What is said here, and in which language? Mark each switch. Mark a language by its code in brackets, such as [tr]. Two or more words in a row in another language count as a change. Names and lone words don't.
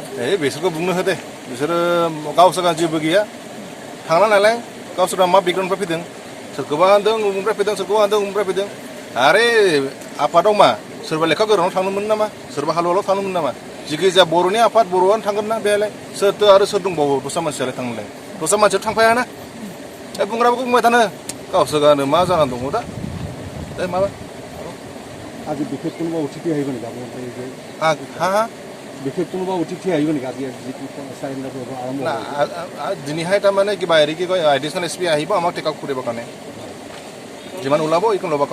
[brx] बिसोरखौ बुंनो हो दे बिसोरो गावसोरहा जेबो गैया थांला नालाय गावसोरा मा बेकग्राउन्डनिफ्राय फैदों सोरखौबा होनदों उमुनिफ्राय फैदों सोरखौबा होनदों उमुनिफ्राय फैदों आरे आफादाव मा सोरबा लेखा गोरोंनाव थांनो नामा सोरबा हालुवालाव थांनो नामा जिखि जाया बर'नि आफाद बर'आनो थांगोन ना बेहायलाय सोरथो आरो सोर दंबावो दस्रा मानसियालाय थांनोलाय दस्रा मानसिया थांफायाना बुंग्राफोरखौ बुंबाय थानो गावसोरानो मा जानानै दङ दा माबा [as] আজি বিশেষ কোনোবা অতিথি আহিব নেকি হা হা বিশেষ কোনোবা অতিথি আহিব নেকি আজি চাৰেণ্ডাৰ কৰিব আৰম্ভ দিনহাই তাৰমানে কিবা হেৰি কি কয় [en] additional SP [as] আহিব আমাক [en] take out [as] কৰিবৰ কাৰণে যিমান ওলাব এইখন ল'ব